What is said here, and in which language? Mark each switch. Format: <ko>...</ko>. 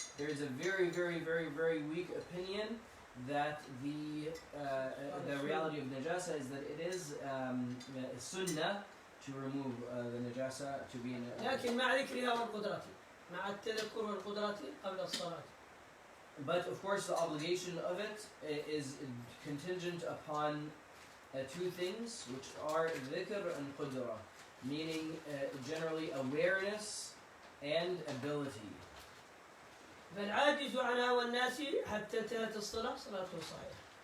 <en>There is a very, very, very, very weak opinion that the reality of najasa is that it is sunnah to remove the najasa to be in a.</en> <ar>لكن مع ذكرها والقدرة، مع التذكر والقدرة قبل الصلاة.</ar> <en>But of course, the obligation of it is contingent upon two things, which are dhikr and qudra, meaning generally awareness and ability.</en> <ar>فالعاجز عنها والناس حتى انتهت الصلاة صلاته صحيحة.</ar>